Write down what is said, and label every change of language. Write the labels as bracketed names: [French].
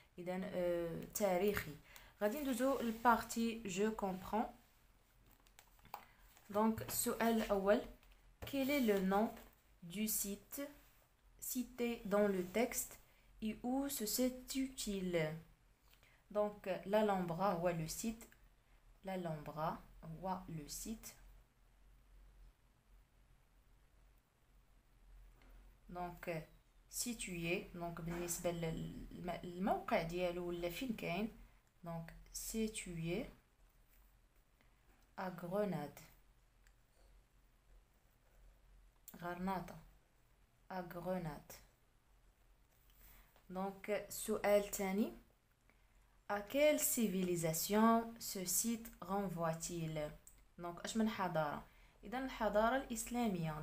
[Arabic] اذا تاريخي. غادي ندوزو للبارتي جو كومبرون. دونك السؤال الاول, [French] quel est le nom du site cité dans le texte et où se situe-t-il? Donc l'Alhambra ou le site. L'Alhambra ou le site. Donc situé. [Arabic] Donc بالنسبة للموقع ديالو ولا فين كاين. [French] Donc situé à Grenade. غرناطة à Grenade. [Arabic] Donc سؤال تاني. [French] À quelle civilisation ce site renvoie-t-il? [Arabic] Donc اش من حضارة؟ إذا الحضارة الإسلامية.